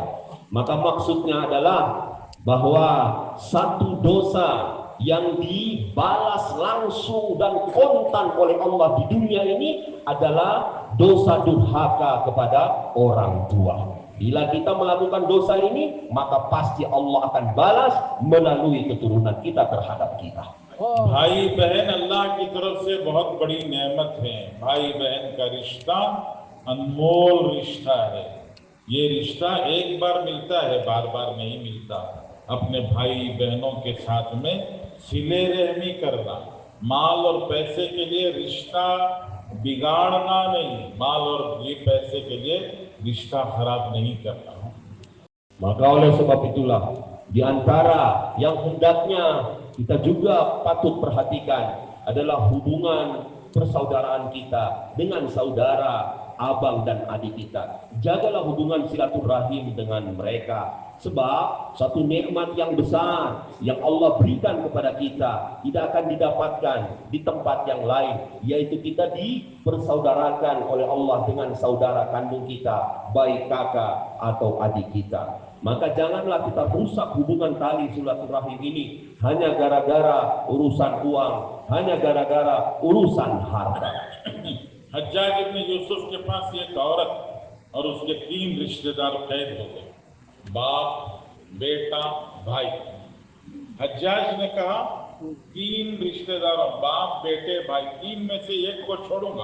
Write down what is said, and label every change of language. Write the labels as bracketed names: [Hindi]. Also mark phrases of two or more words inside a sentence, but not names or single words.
[Indonesian] Maka maksudnya adalah bahwa satu dosa yang dibalas langsung dan kontan oleh Allah di dunia ini adalah dosa durhaka kepada orang tua. Bila kita melakukan dosa ini, maka pasti Allah akan balas melalui keturunan kita terhadap kita. [Hindi] भाई बहन अल्लाह की तरफ से बहुत बड़ी नेमत है। भाई बहन का रिश्ता अनमोल रिश्ता है। ये रिश्ता एक बार मिलता है, बार बार नहीं मिलता। अपने भाई बहनों के साथ में सिले रहमी करना, माल और पैसे के लिए रिश्ता बिगाड़ना नहीं, माल और ये पैसे के लिए रिश्ता खराब नहीं करना। [Indonesian] Maka oleh sebab itulah, di antara yang hendaknya kita juga patut perhatikan adalah hubungan persaudaraan kita dengan saudara, abang dan adik kita. Jagalah hubungan silaturahim dengan mereka. Sebab satu nikmat yang besar yang Allah berikan kepada kita tidak akan didapatkan di tempat yang lain, yaitu kita dipersaudarakan oleh Allah dengan saudara kandung kita, baik kakak atau adik kita. Maka janganlah kita rusak hubungan tali silaturahim ini hanya gara-gara urusan uang, hanya gara-gara urusan harta. [Hindi] हज्जाज इब्न यूसुफ के पास एक औरत और उसके 3 रिश्तेदार कैद हो गए, बाप, बेटा, भाई। हज्जाज ने कहा, 3 रिश्तेदारों, बाप, बेटे, भाई, 3 में से एक को छोड़ूंगा।